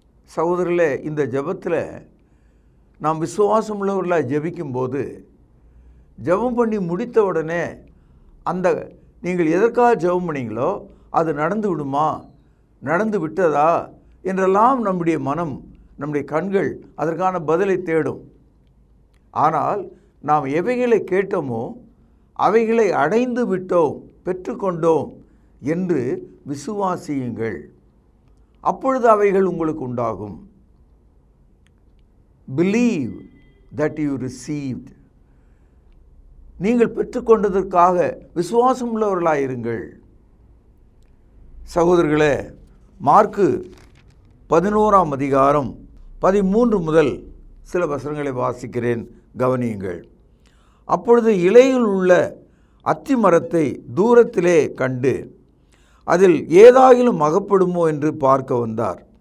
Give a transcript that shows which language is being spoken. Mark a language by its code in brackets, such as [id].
[ta] சகோதரர்களே, இந்த ஜெபத்தில் நாம் விசுவாசம் உள்ளவர்களாக ஜெபிக்கும்போது ஜெபம் பண்ணி முடித்த உடனே அந்த நீங்கள் எதற்காக ஜெபம் பண்ணீங்களோ அது நடந்து விடுமா, நடந்து விட்டதா என்றெல்லாம் நம்முடைய மனம், நம்முடைய கண்கள் அதற்கான பதிலை தேடும். ஆனால் நாம் எவைகளை கேட்டோமோ அவைகளை அடைந்து விட்டோம், பெற்றுக்கொண்டோம் என்று விசுவாசியுங்கள், அப்பொழுது அவைகள் உங்களுக்கு உண்டாகும். [en] Believe that you received. [ta] நீங்கள் பெற்றுக்கொண்டதற்காக விசுவாசம் உள்ளவர்களாயிருங்கள். சகோதரர்களே, மார்க்கு 11ஆம் அதிகாரம் 13 முதல் சில வசனங்களை வாசிக்கிறேன், கவனியுங்கள். அப்பொழுது இலையில் உள்ள அத்தி மரத்தை தூரத்திலே கண்டு அதில் ஏதாயிலும் அகப்படுமோ என்று பார்க்க வந்தார்.